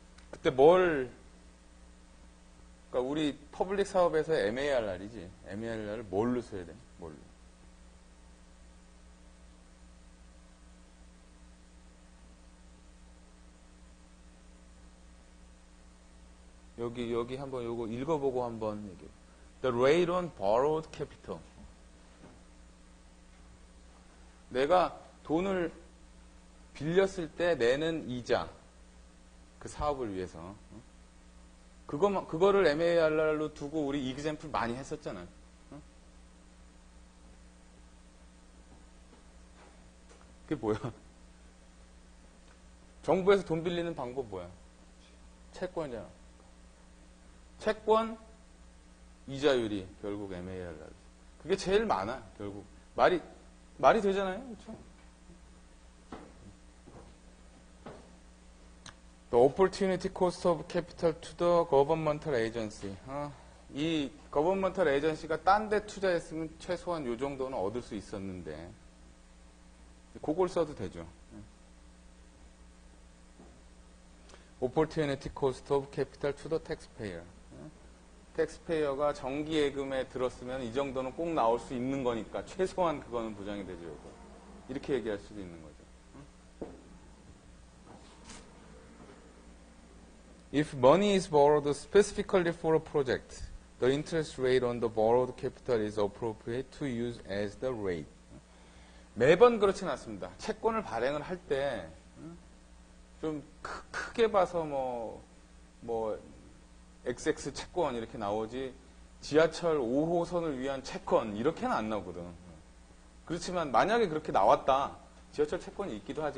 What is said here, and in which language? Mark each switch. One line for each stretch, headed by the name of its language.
Korean: 그때 그러니까 우리 퍼블릭 사업에서 MARR이지. MARR을 뭘로 써야 돼? 뭘로? 여기 한번 요거 읽어보고 한번 얘기해.
English: The rate on borrowed capital.
Korean: 내가 돈을 빌렸을 때 내는 이자. 그 사업을 위해서. 그거를 MARR로 두고 우리 이그젬플 많이 했었잖아요. 그게 뭐야? 정부에서 돈 빌리는 방법 뭐야? 채권이잖아. 채권 이자율이 결국 MARR. 그게 제일 많아, 결국. 말이 되잖아요. 그렇죠?
English: The opportunity cost of capital to the governmental agency.
Korean: 이 governmental agency가 딴 데 투자했으면 최소한 요 정도는 얻을 수 있었는데 그걸 써도 되죠.
English: opportunity cost of capital to the taxpayer.
Korean: 텍스페이어가 정기예금에 들었으면 이 정도는 꼭 나올 수 있는 거니까 최소한 그거는 보장이 되죠. 이렇게 얘기할 수도 있는 거죠.
English: If money is borrowed specifically for a project, the interest rate on the borrowed capital is appropriate to use as the rate.
Korean: 매번 그렇진 않습니다. 채권을 발행을 할 때 좀 크게 봐서 뭐 XX 채권 이렇게 나오지 지하철 5호선을 위한 채권 이렇게는 안 나오거든. 그렇지만 만약에 그렇게 나왔다. 지하철 채권이 있기도 하지.